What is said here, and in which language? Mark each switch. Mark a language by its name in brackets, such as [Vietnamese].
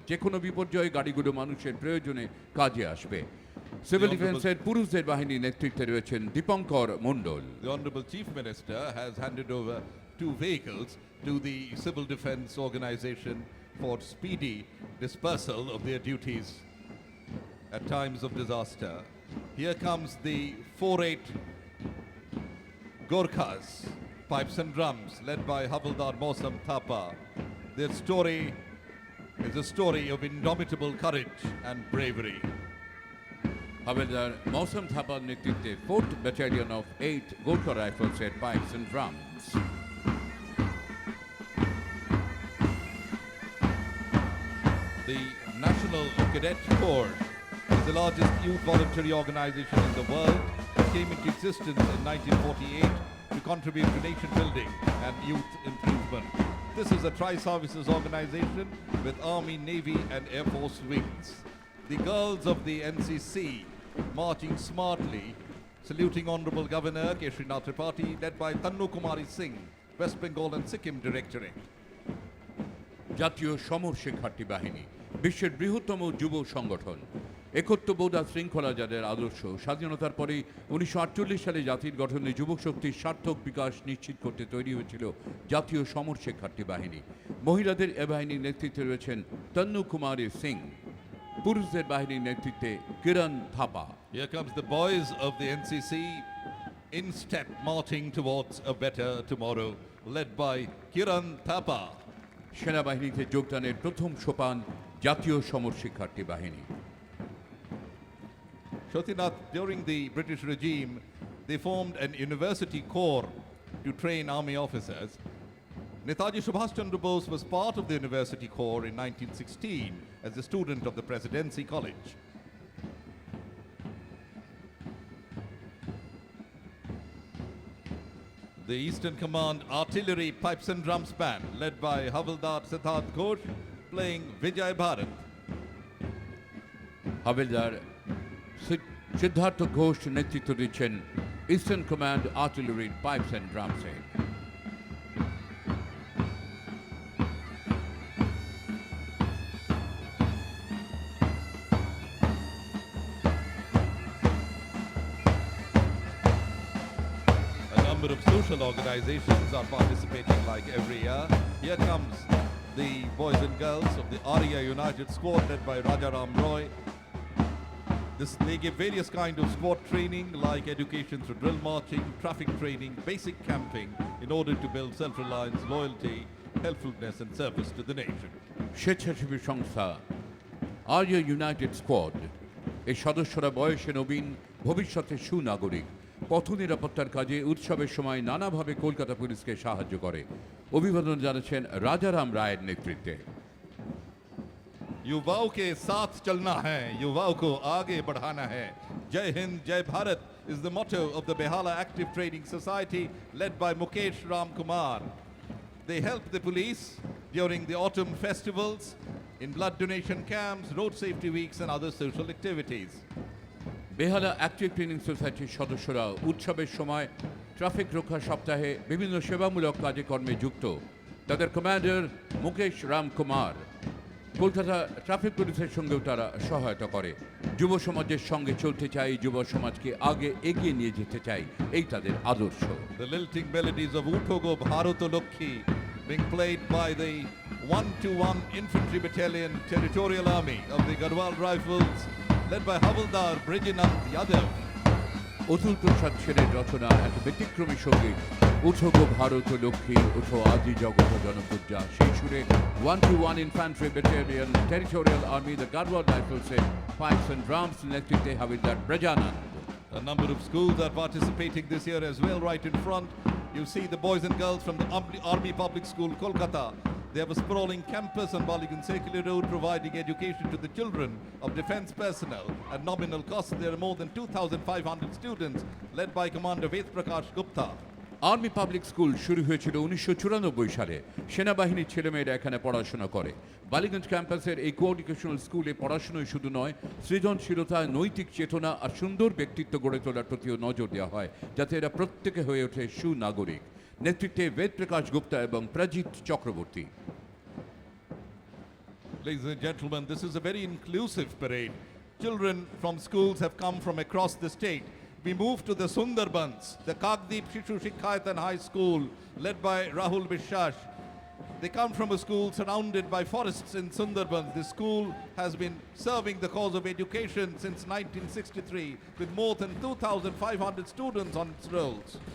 [Bangla] যে কোনো বিপর্যয়ে গাড়িগুলো মানুষের প্রয়োজনে কাজে আসবে। সিভিল ডিফেন্সের পুরুষদের বাহিনীর নেতৃত্বে রয়েছেন দীপঙ্কর মণ্ডল। [English] The Honorable Chief Minister has handed over 2 vehicles to the Civil Defence Organization for speedy dispersal of their duties at times of disaster. Here comes the 4-8 Gorkhas, pipes and drums, led by Havildar Mosam Thapa. Their story is a story of indomitable courage and bravery. [Bangla] হাবেলদার মৌসম থাপার নেতৃত্বে 4th battalion of 8 Gorkha রাইফেলসের pipes and drums. [English] The National Cadet Corps is the largest youth voluntary organization in the world. It came into existence in 1948 to contribute to nation building and youth improvement. This is a tri-services organization with Army, Navy and Air Force wings. The girls of the NCC marching smartly, saluting Honorable Governor Keshrinath Tripathi, led by Tannu Kumari Singh, West Bengal and Sikkim Directorate. [Bangla] জাতীয় সমর শিক্ষার্থী বাহিনী বিশ্বের বৃহত্তম যুব সংগঠন। একত্ববোধ আর শৃঙ্খলা যাদের আদর্শ, স্বাধীনতার পরেই 1948 সালে জাতির গঠনে যুবক শক্তির সার্থক বিকাশ নিশ্চিত করতে তৈরি হয়েছিল জাতীয় সমর শিক্ষার্থী বাহিনী। মহিলাদের এ বাহিনীর নেতৃত্বে রয়েছেন তন্নু কুমারী সিং, পুরুষদের বাহিনীর নেতৃত্বে কিরণ Thapa. [English] Here comes the boys of the NCC in step marching towards a better tomorrow, led by Kiran Thapa. [Bangla] সেনাবাহিনীতে যোগদানের প্রথম সোপান জাতীয় সমর শিক্ষার্থী বাহিনী। [English] Shotinath, during the British regime, they formed an university corps to train army officers. Netaji Subhash Chandra Bose was part of the university corps in 1916 as a student of the Presidency College. The Eastern Command Artillery Pipes and Drums Band, led by Havildar Siddharth Ghosh, playing Vijay Bharat. [Bangla] হাবেলদার Siddharth Ghosh নেতৃত্ব দিচ্ছেন eastern command artillery pipes and ড্রামসে। [English] A number of social organizations are participating like every year. Here comes the boys and girls of the Arya United Squad led by Rajaram Roy. They give various kind of squad training like education through drill marching, traffic training, basic camping in order to build self-reliance, loyalty, helpfulness and service to the nation. [Bangla] স্বেচ্ছাসেবী সংস্থা আর্য United squad এর সদস্যরা বয়সে নবীন, ভবিষ্যতের সুনাগরিক। পথ নিরাপত্তার কাজে উৎসবের সময় নানাভাবে কলকাতা পুলিশকে সাহায্য করে। অভিবাদন জানাচ্ছেন রাজারাম রায়ের নেতৃত্বে। [Hindi] युवाओं के साथ चलना है, युवाओं को आगे बढ़ाना है. [English] Jai Hind, Jai Bharat is the motto of the Behala Active Training Society led by Mukesh Ram Kumar. They help the police during the autumn festivals, in blood donation camps, road safety weeks and other social activities. [Bangla] Behala active training সোসাইটির সদস্যরা উৎসবের সময় traffic রক্ষা সপ্তাহে বিভিন্ন সেবামূলক কাজে কর্মে যুক্ত। তাদের কমান্ডার মুকেশ রাম কুমার কলকাতা ট্রাফিক পুলিশের সঙ্গেও তারা সহায়তা করে। যুব সমাজের সঙ্গে চলতে চাই, যুব সমাজকে আগে এগিয়ে নিয়ে যেতে চাই, এই তাদের আদর্শ। [English] The lilting melodies of Uthogo Bharoto Lokhi being played by the 121 Infantry Battalion Territorial Army of the Garhwal Rifles led by Havildar Brijinand Yadav. [Bangla] Atul Prasad সেনের রচনা এক ব্যতিক্রমী সঙ্গীত উঠো গো ভারত লক্ষ্মী উঠো আজি জগত জনপূজা। সেই সুরে 121 infantry battalion territorial army the Garewal রাইফেলসের pipes and drums নেতৃত্বে হাবিলদার ব্রজানন্দ। [English] A number of schools are participating this year as well. Right in front, you see the boys and girls from the Army Public School, Kolkata. They have a sprawling campus on Baligan Secular Road providing education to the children of defense personnel at nominal cost. There are more than 2,500 students led by Commander Ved Prakash Gupta. [Bangla] Army public school শুরু হয়েছিল 1994 সালে। সেনাবাহিনীর ছেলেমেয়েরা এখানে পড়াশোনা করে। বালিগঞ্জ ক্যাম্পাসের এই কোএডুকেশনাল স্কুলে পড়াশোনাই শুধু নয়, সৃজনশীলতা, নৈতিক চেতনা আর সুন্দর ব্যক্তিত্ব গড়ে তোলার প্রতিও নজর দেওয়া হয়, যাতে এরা প্রত্যেকে হয়ে ওঠে সুনাগরিক। নেতৃত্বে বেদ প্রকাশ গুপ্তা এবং Prajit Chakraborty. [English] Ladies and gentlemen, this is a very inclusive parade. Children from schools have come from across the state. We move to the Sundarbans, the Kagdeep Shishu Shikhayatan High School, led by Rahul Bishash. They come from a school surrounded by forests in Sundarbans. The school has been serving the cause of education since 1963 with more than 2,500 students on its rolls.